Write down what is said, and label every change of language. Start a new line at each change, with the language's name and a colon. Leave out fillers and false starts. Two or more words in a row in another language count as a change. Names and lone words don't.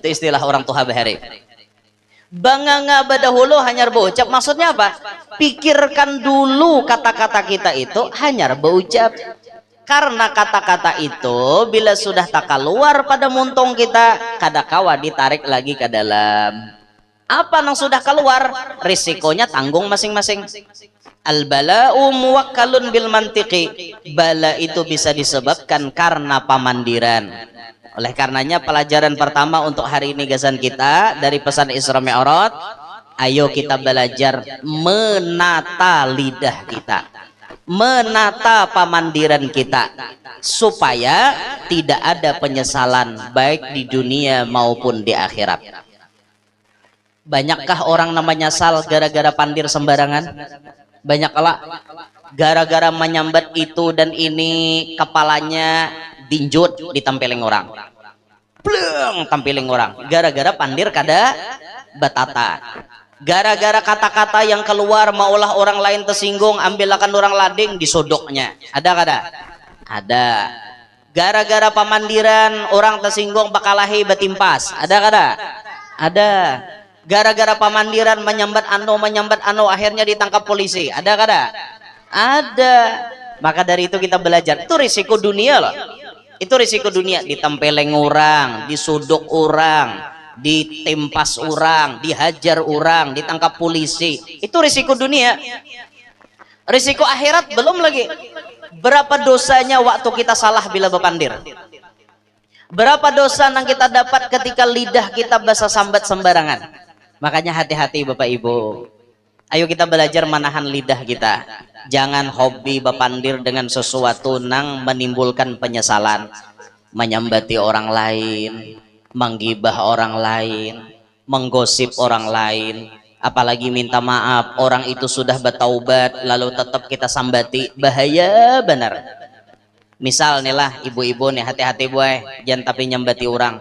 Banjar: Itu istilah orang tua bahari. Banganga badahulu hanyar baucap, maksudnya apa? Pikirkan dulu kata-kata kita itu hanyar baucap. Karena kata-kata itu bila sudah tak keluar pada muntung kita, kada kawa ditarik lagi ke dalam.
Indonesian: Apa yang sudah keluar, risikonya tanggung masing-masing.
Arabic: البلاء موكل بالمنطق,
Indonesian: bala itu bisa disebabkan karena pamandiran. Oleh karenanya pelajaran pertama untuk hari ini gasan kita dari pesan Isra Mi'raj, ayo kita belajar menata lidah kita, menata pamandiran kita, supaya tidak ada penyesalan baik di dunia maupun di akhirat. Banyakkah orang namanya nyesal gara-gara pandir sembarangan? Banyak lah.
Banjar: Gara-gara menyambat itu dan ini, kepalanya dinjut, ditampilin orang. Pleng, tampilin orang. Gara-gara pandir kada batata. Gara-gara kata-kata yang keluar maulah orang lain tersinggung, ambilkan orang lading disodoknya. Ada kada? Ada. Gara-gara pamandiran orang tersinggung bakalahi batimpas. Ada kada? Ada.
Indonesian: Gara-gara pamandiran menyambat anu akhirnya ditangkap polisi.
Banjar: Ada kada? Ada.
Indonesian: Maka dari itu kita belajar, itu risiko dunia loh. Itu risiko dunia, ditempeleng orang, disuduk orang, ditempas orang, dihajar orang, ditangkap polisi. Itu risiko dunia. Risiko akhirat belum lagi. Berapa dosanya waktu kita salah bila berpandir? Berapa dosa yang kita dapat ketika lidah kita basa sambat sembarangan? Makanya hati-hati Bapak Ibu. Ayo kita belajar menahan lidah kita. Jangan hobi berpandir dengan sesuatu yang menimbulkan penyesalan. Menyambati orang lain, menggibah orang lain, menggosip orang lain. Apalagi minta maaf, orang itu sudah bertaubat lalu tetap kita sambati, bahaya benar. Misal nih lah ibu-ibu nih, hati-hati boy, jangan tapi nyambati orang.